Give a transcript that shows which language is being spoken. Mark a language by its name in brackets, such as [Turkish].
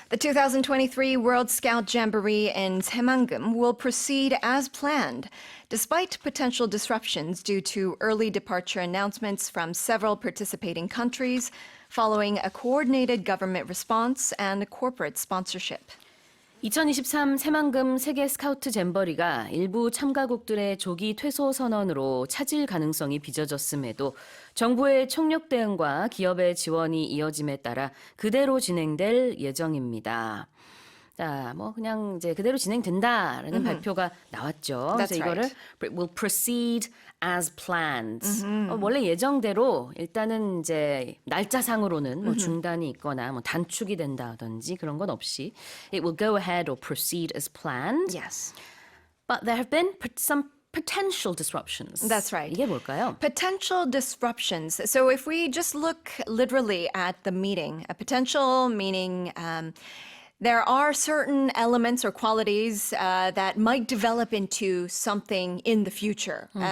[English] The 2023 World Scout Jamboree in Saemangeum will proceed as planned, despite potential disruptions due to early departure announcements from several participating countries, following a coordinated government response and corporate sponsorship. [Korean] 2023 새만금 세계 스카우트 잼버리가 일부 참가국들의 조기 퇴소 선언으로 차질 가능성이 빚어졌음에도 정부의 총력 대응과 기업의 지원이 이어짐에 따라 그대로 진행될 예정입니다. 자, 뭐 그냥 이제 그대로 진행된다라는 발표가 나왔죠. [English] That's [Korean] 그래서 이거를 [English] right. will proceed as planned. [Korean] 원래 예정대로 일단은 이제 날짜상으로는 뭐 중단이 있거나 뭐 단축이 된다든지 그런 건 없이 [English] it will go ahead or proceed as planned. Yes. But there have been some potential disruptions. That's right. [Korean] 이게 뭘까요? [English] Potential disruptions. So if we just look literally at the meeting, a potential meaning there are certain elements or qualities that might develop into something in the future.